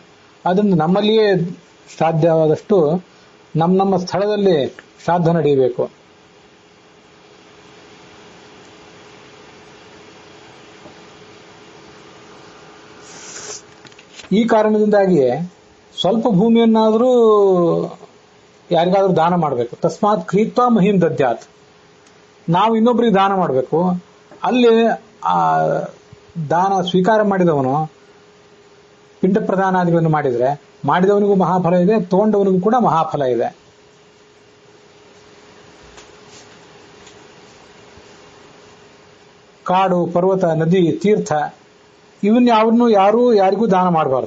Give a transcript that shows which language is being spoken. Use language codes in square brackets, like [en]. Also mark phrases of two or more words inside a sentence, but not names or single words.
[kn] ಅದರಿಂದ ನಮ್ಮಲ್ಲಿಯೇ ಸಾಧ್ಯವಾದಷ್ಟು ನಮ್ಮ ಸ್ಥಳದಲ್ಲಿ ಶ್ರಾದ್ದ ನಡೆಯಬೇಕು. ಈ ಕಾರಣದಿಂದಾಗಿಯೇ ಸ್ವಲ್ಪ ಭೂಮಿಯನ್ನಾದರೂ ಯಾರಿಗಾದ್ರೂ ದಾನ ಮಾಡಬೇಕು. [sa] ತಸ್ಮಾತ್ ಕ್ರೀತ್ವಾ ಮಹಿಂ ದದ್ಯಾತ್. [kn] ನಾವು ಇನ್ನೊಬ್ಬರಿಗೆ ದಾನ ಮಾಡಬೇಕು. ಅಲ್ಲಿ ಆ ದಾನ ಸ್ವೀಕಾರ ಮಾಡಿದವನು ಪಿಂಡ ಪ್ರದಾನಾದಿಗಳನ್ನು ಮಾಡಿದರೆ ಮಾಡಿದವನಿಗೂ ಮಹಾಫಲ ಇದೆ, ತಗೊಂಡವನಿಗೂ ಕೂಡ ಮಹಾಫಲ ಇದೆ. ಕಾಡು, ಪರ್ವತ, ನದಿ, ತೀರ್ಥ ಇವನ್ನ ಯಾರಿಗೂ ದಾನ ಮಾಡಬಾರದು.